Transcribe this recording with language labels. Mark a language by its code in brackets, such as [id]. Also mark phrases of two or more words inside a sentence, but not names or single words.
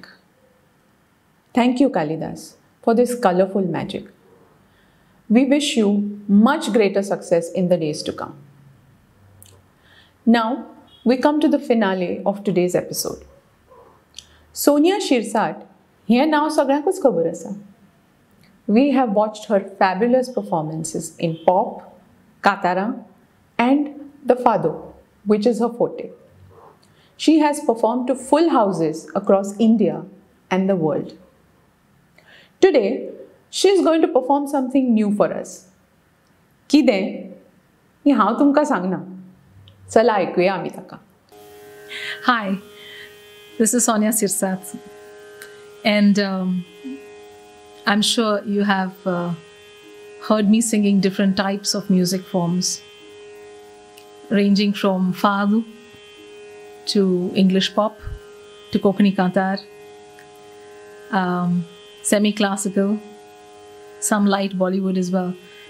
[en] Thank you, Kalidas, for this colorful magic. We wish you much greater success in the days to come. Now, we come to the finale of today's episode. [kok] Sonia Shirsat, [en] here now [kok] सगळ्यांकूच खबर आसा. [en] We have watched her fabulous performances in Pop, Katara, and The Fado, which is her forte. She has performed to full houses across India and the world. Today, she is going to perform something new for us. [kok] किदें? हे हांव तुमकां सांगना. चला ऐकुया आमी ताका. [en] Hi, this is Sonia Sirsat, and I'm sure you have heard me singing different types of music forms, ranging from fado to English pop to Konkani Kantar, semi-classical, some light Bollywood as well.